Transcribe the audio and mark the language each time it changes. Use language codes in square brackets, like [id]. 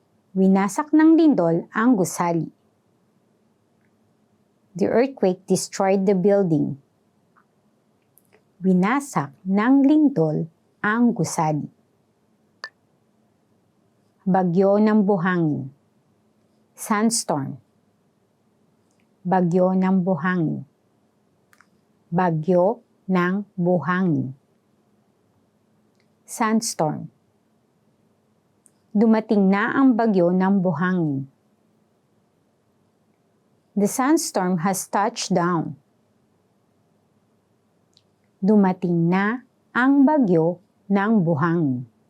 [tl] Winasak ng lindol ang gusali. [en] The earthquake destroyed the building. [tl] Winasak ng lindol ang gusali. Bagyo ng buhangin. [en] Sandstorm. [tl] Bagyo ng buhangin. Bagyo ng buhangin. [en] Sandstorm. [tl] Dumating na ang bagyo ng buhangin. [en] The sandstorm has touched down. [tl] Dumating na ang bagyo ng buhangin.